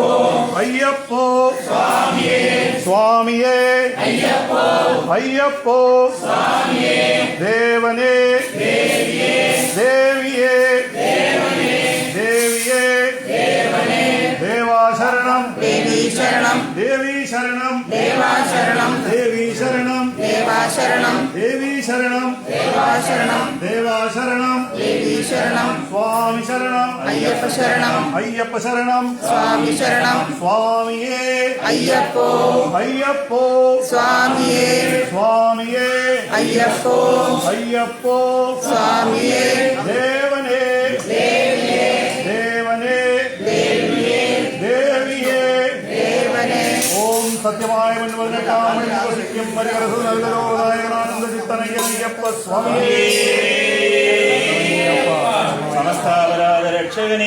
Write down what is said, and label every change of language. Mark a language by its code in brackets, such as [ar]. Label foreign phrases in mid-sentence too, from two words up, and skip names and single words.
[ml] അയ്യപ്പോ സ്വാമിയേ സ്വാമിയേ അയ്യപ്പോ അയ്യപ്പോ സ്വാമിയേ ദേവനേ ദേവിയേ ദേവിയേ ദേവനേ ദേവിയേ ദേവനേ ദേവാ ശരണം ദേവി ശരണം ദേവി ശരണം ദേവാ ശരണം ദേവി ശരണം ദേവാ ശരണം ദേവി ശരണം ദേവാ ശരണം ദേവാ ശരണം ദേവി ശരണം സ്വാമി ശരണം അയ്യപ്പ ശരണം അയ്യപ്പ ശരണം സ്വാമി ശരണം സ്വാമിയേ अय्यप्पो അയ്യപ്പോ स्वामिये സ്വാമിയേ अय्यप्पो അയ്യപ്പോ स्वामिये ദേവനേ ദേവനേ ദേവിയേ देवने ഓം സത്യമായ വസിക്കും പരികരസു നല്ലലോകനായകനാനന്ദ ചിത്തനയ്യപ്പ സ്വാമിയേ സമസ്താപരാധ രക്ഷകനേ